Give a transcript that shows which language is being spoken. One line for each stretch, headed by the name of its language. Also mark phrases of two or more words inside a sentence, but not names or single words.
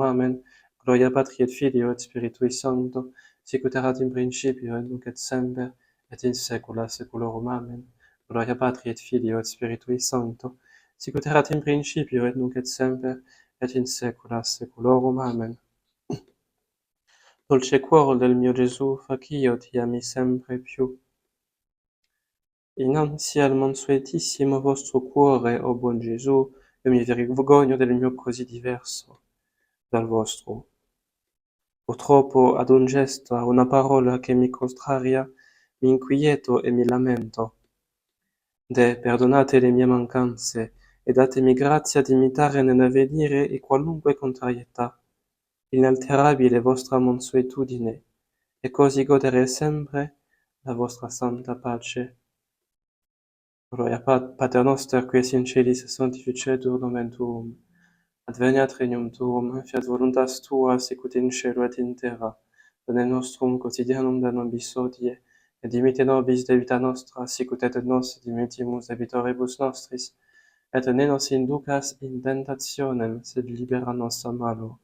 Latin: Amen. Gloria Patri et Filio et Spiritui Sancto, sic ut erat in principio et nunc et semper, et in saecula saeculorum. Amen. Gloria Patri et Filio et Spiritui Sancto, sic ut erat in principio et nunc et semper, et in saecula saeculorum. Amen.
Italian: Dolce cuore del mio Gesù, facio ti ami sempre più. Innanzi al mansuetissimo vostro cuore, o buon Gesù, io mi vergogno del mio così diverso dal vostro. Purtroppo ad un gesto, a una parola che mi contraria, mi inquieto e mi lamento. Perdonate le mie mancanze e datemi grazia di imitare nell'avvenire e qualunque contrarietà inalterabile vostra mansuetudine, e così godere sempre la vostra santa pace.
Latin: Gloria Pater noster, ques in celis sanctificetur nomen tuum, adveniat regnum tuum, fiat voluntas tua, sicut in cielo et in terra. Panem nostrum quotidianum da nobis hodie, et dimite nobis debita nostra, sicut et nos dimittimus debitoribus nostris, et ne nos inducas in tentationem, sed libera nos a malo.